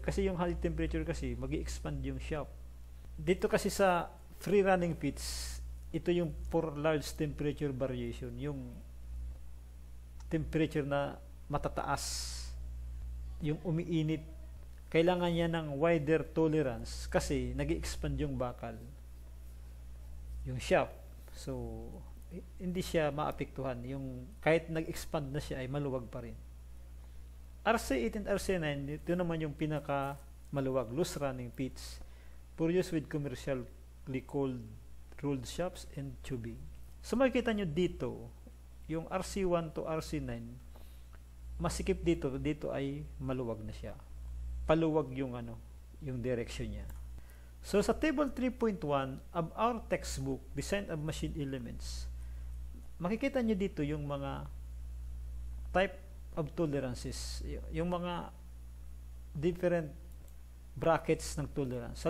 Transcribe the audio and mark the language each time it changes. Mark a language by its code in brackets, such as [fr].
[tl] Kasi yung high temperature kasi magi-expand yung shaft. Dito kasi sa free running pitch, ito yung for large temperature variation, yung temperature na matataas, yung umiinit, kailangan niya ng wider tolerance kasi nag-expand yung bakal, yung shaft. So, hindi siya maapektuhan. Yung kahit nag-expand na siya ay maluwag pa rin. [en] RC8 and RC9, [tl] ito naman yung pinaka maluwag, [en] loose running pitch for use with commercially rolled shafts and tubing. [tl] So, makikita nyo dito, yung RC1 to RC9, masikip dito ay maluwag na siya. Paluwag yung yung direction niya. So sa table 3.1 of our textbook, Design of Machine Elements, makikita niyo dito yung mga type of tolerances, yung mga different brackets ng tolerance.